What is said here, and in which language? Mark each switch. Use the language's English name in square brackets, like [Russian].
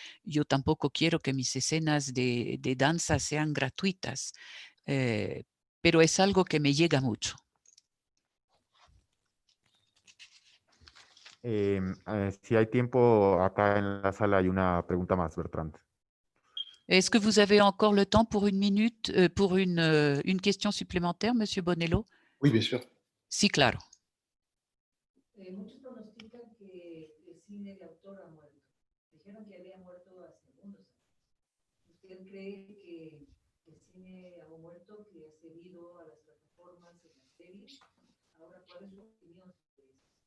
[Spanish] Yo tampoco quiero que mis escenas de danza sean gratuitas, pero es algo que me llega mucho. Si hay tiempo, acá en la sala hay una pregunta más, Bertrand. [French] Est-ce que vous avez encore le temps pour une minute, pour une question supplémentaire, Monsieur Bonello? Oui, bien sûr. [Spanish] Sí, claro. Muchos pronostican que el cine de autor ha muerto. Dijeron que había muerto hace algunos años. ¿Usted cree que el cine ha muerto, que ha cedido a las plataformas y las series? Ahora, ¿cuál es su opinión sobre eso?